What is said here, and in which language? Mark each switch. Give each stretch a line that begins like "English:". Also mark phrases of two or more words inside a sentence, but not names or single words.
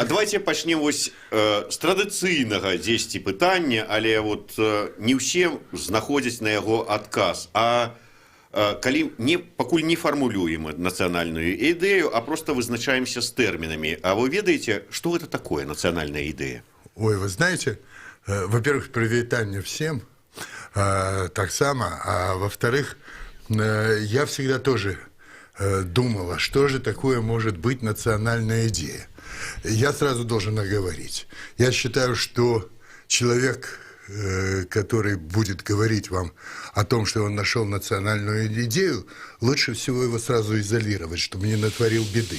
Belarusian: А давайте пачнем вось з традыцыйнага дзесьці пытання, але вот не ўсе знаходзяць на яго адказ. А калі пакуль не фармулюем нацыянальную ідэю, а просто вызначаемся з тэрмінамі. А вы ведаеце, што гэта такое нацыянальная ідэя?
Russian: Ой, вы знаете, во-первых, привитание всем,
Belarusian: так само,
Russian: а во-вторых, я всегда тоже думал, а что же такое может быть национальная идея? Я сразу должен оговорить. Я считаю, что человек, который будет говорить вам о том, что он нашел национальную идею, лучше всего его сразу изолировать, чтобы не натворил беды.